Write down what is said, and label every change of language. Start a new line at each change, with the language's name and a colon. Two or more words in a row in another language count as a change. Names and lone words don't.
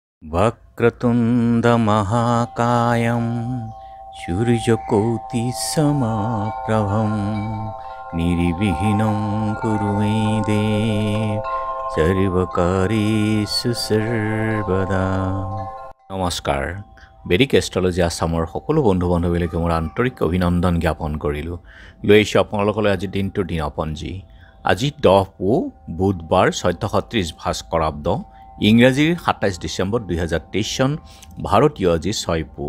Sanskrit: वक्रतुण्डमहाकायं सूर्यकोटिसमप्रभं निर्विघ्नं कुरु मे देव सर्वकार्येषु सर्वदा।
Assamese: নমস্কাৰ। বেদিক এষ্ট্ৰলজি আছামৰ সকলো বন্ধু বান্ধৱীলৈকে মোৰ আন্তৰিক অভিনন্দন জ্ঞাপন কৰিলোঁ। লৈ আহিছোঁ আপোনালোকলৈ আজিৰ দিনটোৰ দিনপঞ্জী। আজি 10 পুহ বুধবাৰ 1430 ভাস্কৰাব্দ, ইংৰাজীৰ 27 ডিচেম্বৰ 2023 চন, ভাৰতীয় আজি 6 পুহ।